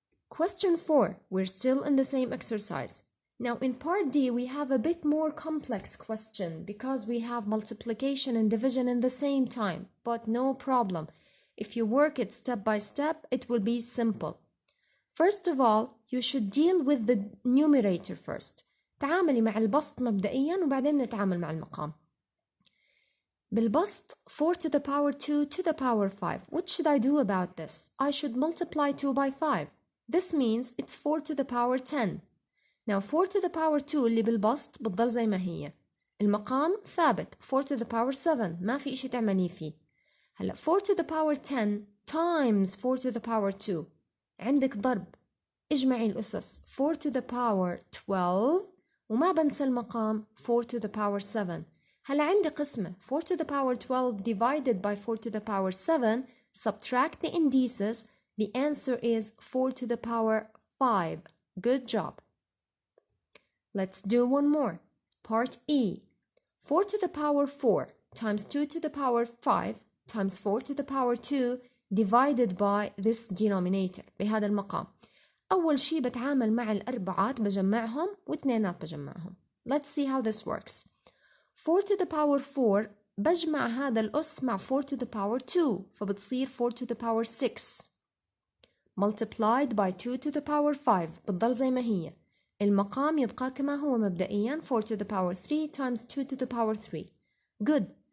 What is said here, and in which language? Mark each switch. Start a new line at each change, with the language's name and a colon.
English: Question 4. We're still in the same exercise. Now, in part D, we have a bit more complex question because we have multiplication and division in the same time, but no problem. If you work it step by step, it will be simple. First of all, you should deal with the numerator first.
Arabic: تعاملي مع البسط مبدئيا وبعدين نتعامل مع المقام. بالبسط
English: 4 to the power 2 to the power 5. What should I do about this? I should multiply 2 by 5. This means it's 4 to the power 10. Now 4 to the power 2
Arabic: اللي بالبسط بتضل زي ما هي. المقام ثابت
English: 4 to the power 7
Arabic: ما في إشي تعمليه فيه. هلا
English: 4 to the power 10 times 4 to the power 2
Arabic: عندك ضرب. اجمعي الأسس
English: 4 to the power 12
Arabic: وما بنسى المقام
English: 4 to the power 7.
Arabic: هلا عندي قسمة
English: 4 to the power 12 divided by 4 to the power 7. Subtract the indices. The answer is 4 to the power 5. Good job. Let's do one more. Part E. 4 to the power 4 times 2 to the power 5 times 4 to the power 2 divided by this denominator
Arabic: بهذا المقام. أول شي بتعامل مع الأربعات بجمعهم واثنينات بجمعهم.
English: Let's see how this works. 4 to the power 4
Arabic: بجمع هذا الأس مع
English: 4 to the power 2
Arabic: فبتصير
English: 4 to the power 6 multiplied by 2 to the power 5
Arabic: بتضل زي ما هي. المقام يبقى كما هو مبدئيا
English: 4 to the power 3 times 2 to the power 3. Good.